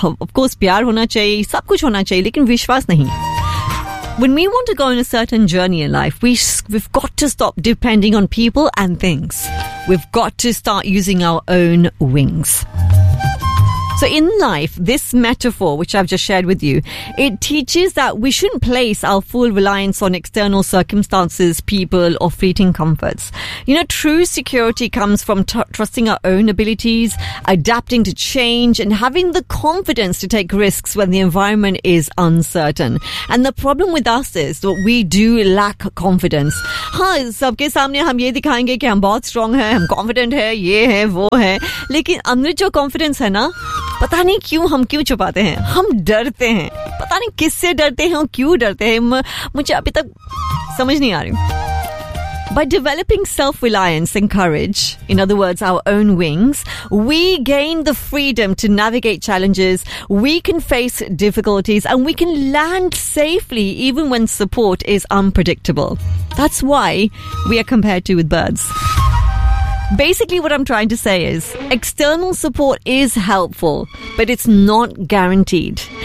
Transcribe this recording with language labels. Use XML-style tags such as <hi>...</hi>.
<en>Of course,</en> <hi>प्यार होना चाहिए, सब कुछ होना चाहिए, लेकिन विश्वास नहीं.</hi> <en>When we want to go on a certain journey in life, we've got to stop depending on people and things. We've got to start using our own wings. So in life, this metaphor, which I've just shared with you, it teaches that we shouldn't place our full reliance on external circumstances, people, or fleeting comforts. You know, true security comes from trusting our own abilities, adapting to change, and having the confidence to take risks when the environment is uncertain. And the problem with us is that we do lack confidence.</en> <hi>हाँ, सबके सामने हम ये दिखाएंगे कि हम बहुत strong हैं, हम confident हैं, ये हैं, वो हैं. लेकिन अंदर जो confidence है ना, पता नहीं क्यों हम क्यों छुपाते हैं. हम डरते हैं, पता नहीं किससे डरते हैं और क्यों डरते हैं, मुझे अभी तक समझ नहीं आ रही.</hi> <en>By developing self-reliance and courage, in other words, our own wings, we gain the freedom to navigate challenges, we can face difficulties, and we can land safely even when support is unpredictable. That's why we are compared to with birds. Basically, what I'm trying to say is, external support is helpful, but it's not guaranteed.</en>